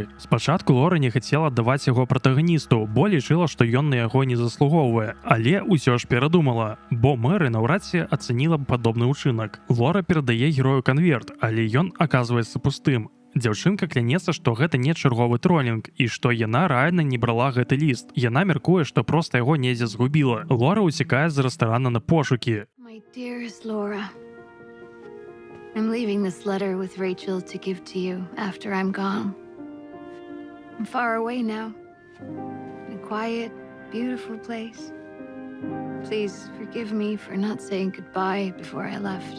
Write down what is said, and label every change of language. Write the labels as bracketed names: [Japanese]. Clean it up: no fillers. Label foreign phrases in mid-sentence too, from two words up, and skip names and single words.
[Belarusian] Спачатку Лора не хацела аддаваць яго пратаганісту, бо лічыла, што ён на яго не заслугоўвае, але ўсё ж перадумала, бо мэры наўрад ці ацаніла б падобны ўчынак. Лора перадае герою канверт, але ён аказваецца пустым. Дзяўчынка клянецца, што гэта не чарговы тролінг і што яна рэальна не брала гэты ліст. Яна мяркуе, што проста яго недзе згубіла. Лора ўцякае з рэстарана на пошукі. [English] My dearest Laura, I'm leaving this letter with Rachel to give to you after I'm gone. I'm far away now, in a quiet, beautiful place. Please forgive me for not saying goodbye before I left.